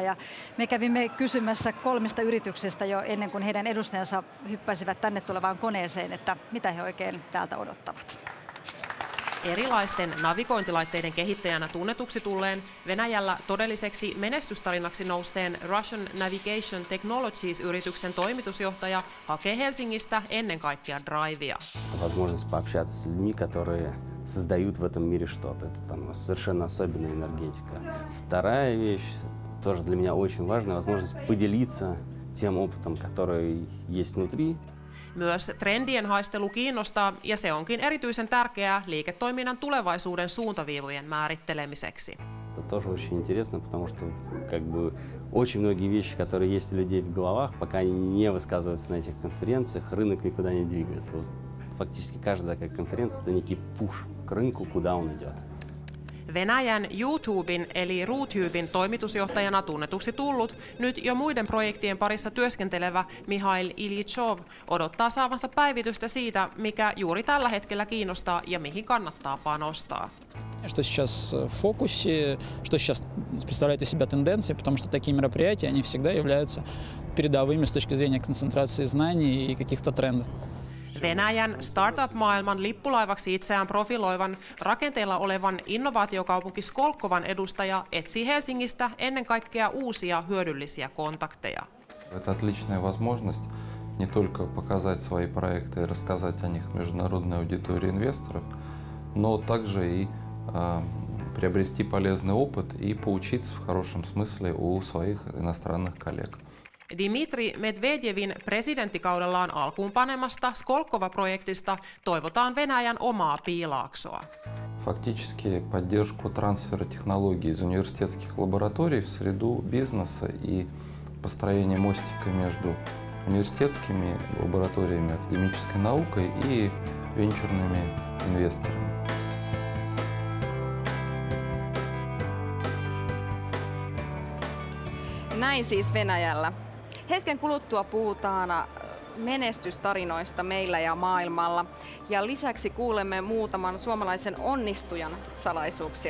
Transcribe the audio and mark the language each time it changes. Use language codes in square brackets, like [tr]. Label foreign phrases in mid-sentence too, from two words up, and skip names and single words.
[fi] Ja me kävimme kysymässä 3 yrityksestä jo ennen kuin heidän edustajansa hyppäsivät tänne tulevaan koneeseen, että mitä he oikein täältä odottavat. Erilaisten navigointilaitteiden kehittäjänä tunnetuksi tulleen Venäjällä todelliseksi menestystarinaksi nouseen Russian Navigation Technologies-yrityksen toimitusjohtaja hakee Helsingistä ennen kaikkea drivea. [ru] Возможность пообщаться с людьми, которые создают в этом мире что-то. Это там совершенно особенная энергетика. Вторая вещь, тоже для меня очень важная, возможность поделиться тем опытом, который есть внутри. [fi] Myös trendien haistelu kiinnostaa, ja se onkin erityisen tärkeää liiketoiminnan tulevaisuuden suuntaviivojen määrittelemiseksi. [ru] Это тоже очень интересно, потому что как бы очень многие вещи, которые есть у людей в головах, пока они не высказываются на этих конференциях, рынок никуда не двигается. Вот фактически каждая такая конференция — это некий пуш к рынку, куда он идет. [fi] Venäjän YouTuben eli RooTuben toimitusjohtajana tunnetuksi tullut, nyt jo muiden projektien parissa työskentelevä Mihail Ilyichov odottaa saavansa päivitystä siitä, mikä juuri tällä hetkellä kiinnostaa ja mihin kannattaa panostaa. [ru] Что сейчас в фокусе, что сейчас представляет из себя тенденции, потому что такие мероприятия, они всегда являются передовыми с точки зрения концентрации знаний и каких-то трендов. [fi] Venäjän startup-maailman lippulaivaksi itseään profiloivan, rakenteella olevan innovaatiokaupunki Skolkovan edustaja etsii Helsingistä ennen kaikkea uusia hyödyllisiä kontakteja. [ru] Это отличная возможность не только показать свои проекты и рассказать о них международной аудитории инвесторов, но также и приобрести полезный опыт и поучиться в хорошем смысле у своих иностранных коллег. [fi] Dmitri Medvedevin presidenttikaudellaan alkuun panemasta Skolkova-projektista toivotaan Venäjän omaa piilaaksoa. [ru] Фактически поддержку трансфера технологий из университетских лабораторий в среду бизнеса и построение мостика между университетскими лабораториями, академической наукой и венчурными инвесторами. [fi] Näin siis Venäjällä. Hetken kuluttua puhutaan menestystarinoista meillä ja maailmalla. Ja lisäksi kuulemme muutaman suomalaisen onnistujan salaisuuksia.